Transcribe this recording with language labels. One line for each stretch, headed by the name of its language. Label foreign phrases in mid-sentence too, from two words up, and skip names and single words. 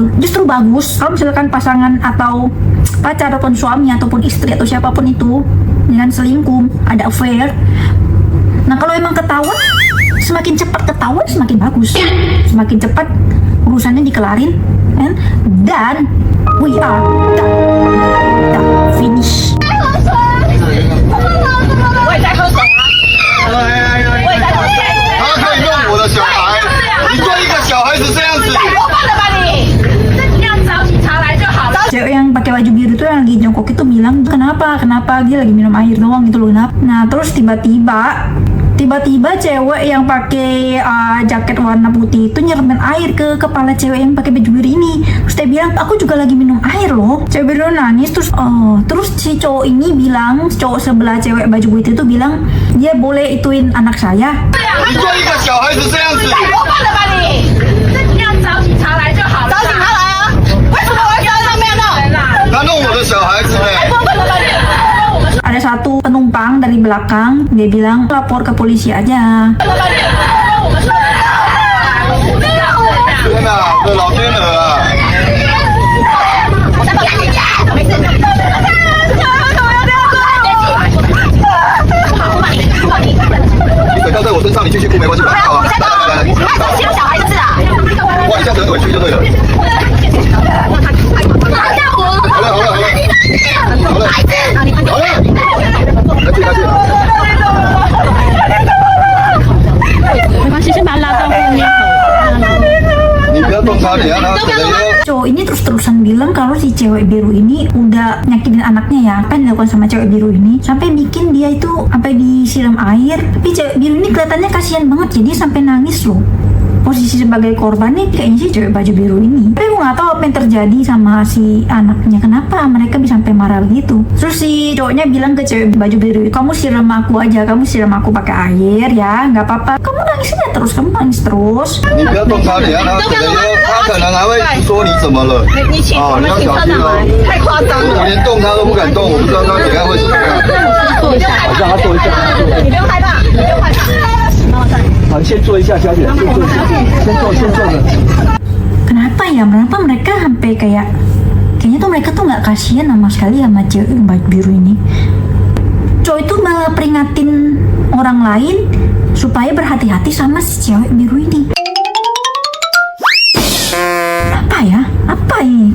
Indonesian: Justru bagus kalau misalkan pasangan atau pacar ataupun suami ataupun istri atau siapapun itu dengan selingkuh, ada affair. Nah kalau emang ketahuan, semakin cepat ketahuan semakin bagus, semakin cepat urusannya dikelarin, kan?
English: Dan we are done, finish.
Chinese: 我也在喝水啊，我也在喝水。他可以弄我的小孩，你对一个小孩子这样子，太过分了吧你！这样找警察来就好了。
Indonesian: Cewek yang pakai baju biru itu yang lagi jongkok itu bilang, kenapa dia lagi minum air doang gitu loh. Nah terus tiba-tiba cewek yang pakai jaket warna putih itu nyeremin air ke kepala cewek yang pakai baju biru ini. Terus dia bilang, aku juga lagi minum air loh. Cewek biru nangis. Terus si cowok ini bilang, cowok sebelah cewek baju putih itu bilang, dia boleh ituin anak saya.
Chinese: 你对一个小孩子这样子，太过分了吧你！这样找警察来就好了。找警察来啊！为什么我要在上面弄？他弄我的小孩子呢？过分了吧你！
Indonesian: Ada satu penumpang dari belakang, dia bilang lapor ke polisi aja.
Chinese: 天哪，我的老天鹅啊！你水倒在我身上，你继续哭没关系，我好啊。来，欺负小孩就是啊！哇，一下子很委屈就对了。好了，没关系，先把他拉到后面。你不要动他，你让他可能又。
Indonesian: Cowok ini terus-terusan bilang kalau si cewek biru ini udah nyakitin anaknya ya, apa yang dilakukan sama cewek biru ini, sampai bikin dia itu sampai disiram air. Tapi cewek biru ini kelihatannya kasihan banget, jadi sampai nangis loh. Posisi sebagai korban nih kayaknya si cewek baju biru ini. Tapi gue nggak tahu apa yang terjadi sama si anaknya, kenapa mereka bisa sampai marah begitu. Terus si cowoknya bilang ke cewek baju biru, kamu siram aku aja, kamu siram aku pakai air ya, nggak apa-apa. Kamu nangis aja terus, kamu nangis terus.
Chinese: 你不要动他，你让他可能又，他可能还会说你怎么了。你请我们请车长来，太夸张了。我连动他都不敢动，我不知道他等下会怎么样。坐一下，我让他坐一下。你不用害怕，你不用害怕。好，先坐一下，小姐，先坐一下，先坐着。
Indonesian: Kenapa ya? Kenapa mereka sampai kayaknya tuh mereka tuh nggak kasihan sama sekali sama cewek baju biru ini. Cowok itu malah peringatin orang lain supaya berhati-hati sama si cewek biru ini. Apa ya? Apa ini?